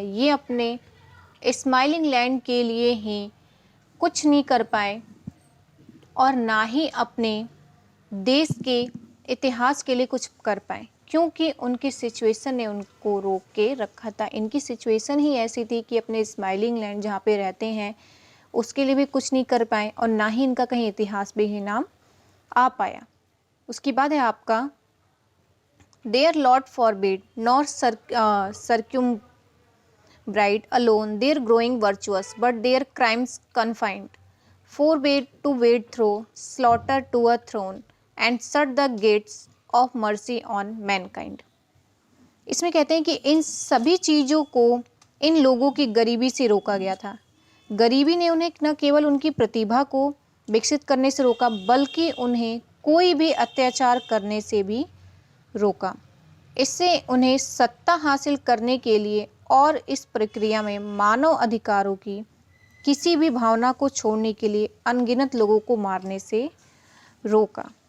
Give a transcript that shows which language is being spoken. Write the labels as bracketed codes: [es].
[hi] ये अपने smiling land के लिए ही कुछ नहीं कर पाए और ना ही अपने देश के इतिहास के लिए कुछ कर पाए, क्योंकि उनकी सिचुएशन ने उनको रोक के रखा था। इनकी सिचुएशन ही ऐसी थी कि अपने स्माइलिंग लैंड जहाँ पे रहते हैं उसके लिए भी कुछ नहीं कर पाए और ना ही इनका कहीं इतिहास भी ही नाम आ पाया। उसके बाद है आपका [en] Their Lord forbid, nor circumbride alone their growing virtuous, but their crimes confined, forbade to wade through slaughter to a throne, and shut the gates of mercy on mankind। [hi] इसमें कहते हैं कि इन सभी चीज़ों को इन लोगों की गरीबी से रोका गया था। गरीबी ने उन्हें न केवल उनकी प्रतिभा को विकसित करने से रोका, बल्कि उन्हें कोई भी अत्याचार करने से भी रोका। इससे उन्हें सत्ता हासिल करने के लिए और इस प्रक्रिया में मानव अधिकारों की किसी भी भावना को छोड़ने के लिए अनगिनत लोगों को मारने से रोका।